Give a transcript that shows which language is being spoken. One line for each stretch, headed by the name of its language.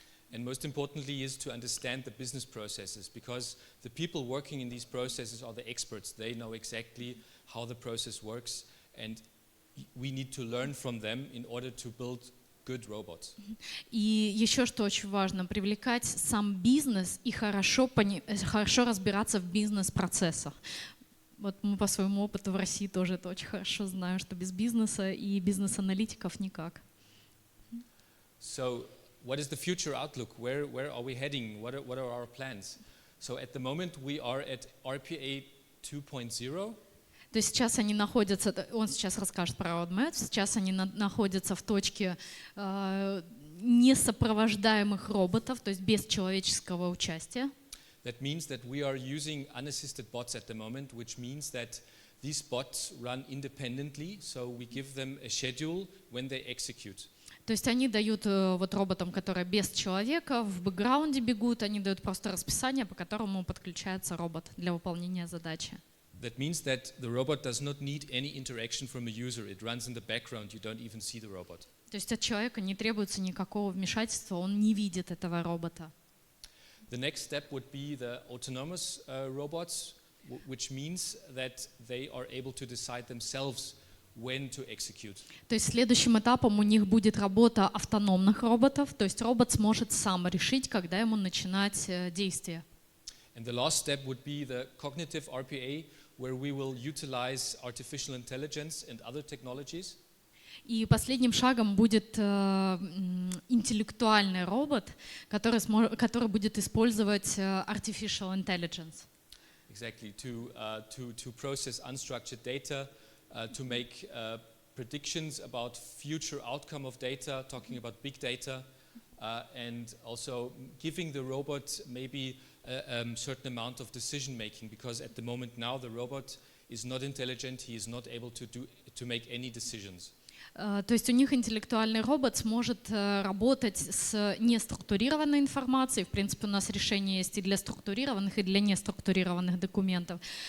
English: And most importantly is to understand the business processes, because the people working in these processes are the experts. They know exactly how the process works, and we need to learn from them in order to build good robots.
Russian: И еще что очень важно, привлекать сам бизнес и хорошо разбираться в бизнес-процессах. Вот мы по своему опыту в России тоже это очень хорошо знаем, что без бизнеса и бизнес-аналитиков никак.
English: So, what is the future outlook? Where are we heading? What are our plans? So at the moment we are at RPA 2.0.
Russian: То есть сейчас они находятся, он сейчас расскажет про roadmap, сейчас они находятся в точке несопровождаемых роботов, то есть без человеческого участия.
English: That means that we are using unassisted bots at the moment, which means that these bots run independently, so we give them a schedule when they execute.
Russian: То есть они дают вот роботам, которые без человека, в бэкграунде бегут, они дают просто расписание, по которому подключается робот для выполнения задачи.
English: That means that the robot does not need any interaction from a user. It runs in the background. You don't even see the robot.
Russian: То есть от человека не требуется никакого вмешательства, он не видит этого робота.
English: The next step would be the autonomous robots, which means that they are able to decide themselves when to execute.
Russian: То есть следующим этапом у них будет работа автономных роботов, то есть робот сможет сам решить, когда ему начинать действие.
English: And the last step would be the cognitive RPA, where we will utilize artificial intelligence and other technologies.
Russian: И последним шагом будет интеллектуальный робот, который будет использовать artificial intelligence.
English: Exactly, to process unstructured data, to make predictions about future outcome of data, talking about big data, and also giving the robot maybe a certain amount of decision making, because at the moment now the robot is not intelligent, he is not able to make any decisions.
Russian: То есть у них интеллектуальный робот сможет работать с неструктурированной информацией. В принципе, у нас решение есть и для структурированных, и для неструктурированных документов.